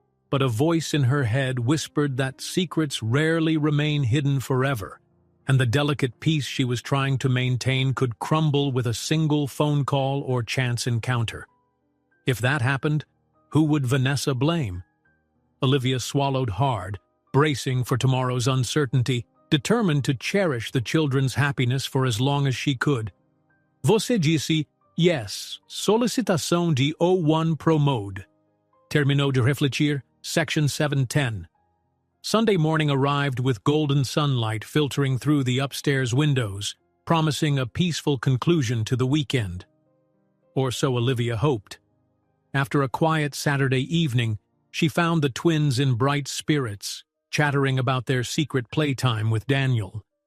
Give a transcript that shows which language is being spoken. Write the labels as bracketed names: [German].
[English] But a voice in her head whispered that secrets rarely remain hidden forever, and the delicate peace she was trying to maintain could crumble with a single phone call or chance encounter. If that happened, who would Vanessa blame? Olivia swallowed hard, bracing for tomorrow's uncertainty, determined to cherish the children's happiness for as long as she could. [Portuguese] Você disse, yes, solicitação de O1 Promode. Terminou de refletir, section 710. [English] Sunday morning arrived with golden sunlight filtering through the upstairs windows, promising a peaceful conclusion to the weekend. Or so Olivia hoped. After a quiet Saturday evening, she found the twins in bright spirits, chattering about their secret playtime with Daniel.